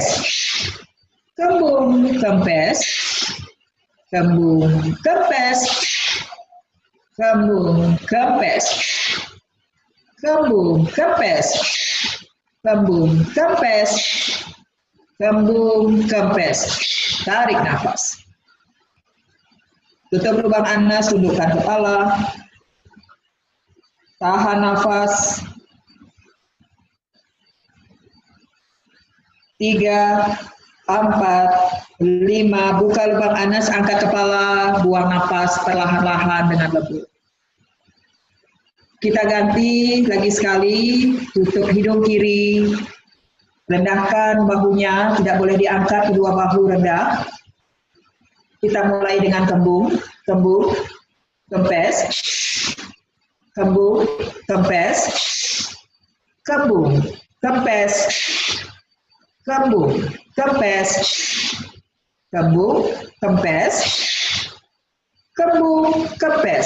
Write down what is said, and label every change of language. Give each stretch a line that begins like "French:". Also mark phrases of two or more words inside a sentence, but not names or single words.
Indonesian: Kembung kempes. Kembung kempes. Kembung kempes. Kembung kempes. Kembung kempes. Kembung kempes. Tarik nafas. Tutup lubang anus, tundukkan kepala. Tahan nafas. 3, 4, 5. Buka lubang anus, angkat kepala, buang nafas perlahan-lahan dengan lembut. Kita ganti lagi sekali, tutup hidung kiri. Rendahkan bahunya, tidak boleh diangkat, kedua bahu rendah. Kita mulai dengan kembung, kembung, kempes, kembung, kempes, kembung, kempes, kembung, kempes, kembung, kempes, kembung, kempes,